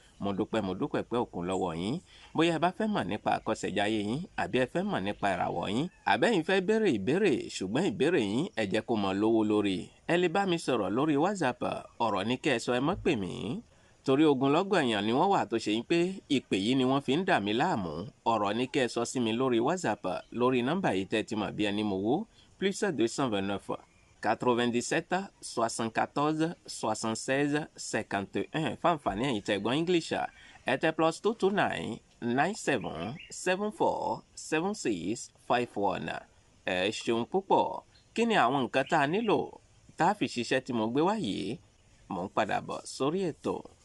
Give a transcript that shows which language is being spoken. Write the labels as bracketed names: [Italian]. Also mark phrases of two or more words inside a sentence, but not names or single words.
[Yoruba] Mo dúpẹ́, mo dúpẹ́ pé òkun lọ́wọ́ yín. Bóyá ẹ bá fẹ́ mọ̀ nípa àkọsẹ̀jáyé yín, àbí ẹ fẹ́ mọ̀ nípa ìràwọ̀ yín, àbẹ́yìn fẹ́ béèrè ìbéèrè, ṣùgbọ́n ìbéèrè yín ẹ jẹ́ kó mọ lówó lórí. Ẹ lè bá mi sọ̀rọ̀ lórí WhatsApp, ọ̀rọ̀ ni kẹ́ ẹ sọ, ẹ má pè mí. Torí ogunlọ́gọ̀ èèyàn ni wọ́n wà tó ṣe yín pé ìpè yìí ni wọ́n fi ń dà mí láàmú. Ọ̀rọ̀ ni kẹ́ ẹ sọ sí mi lórí WhatsApp, lórí nọ́mbà yìí tẹ́ ẹ ti mọ̀ bí ẹni mowó, [French] plus sept deux cent vingt-neuf, quatre-vingt-dix-sept, soixante-quatorze, soixante-seize, cinquante et un. [Yoruba] Fún àǹfààní ẹ̀yin tẹ́ gbọ́ English, ẹ tẹ plus two two nine, nine seven, seven four, seven six, five one. Ẹ ṣeun púpọ̀. Kí ni àwọn nǹkan tá a nílò tá a fi ṣiṣẹ́ tí mo gbé wá yìí? Mò ń padà bọ̀ sórí ètò.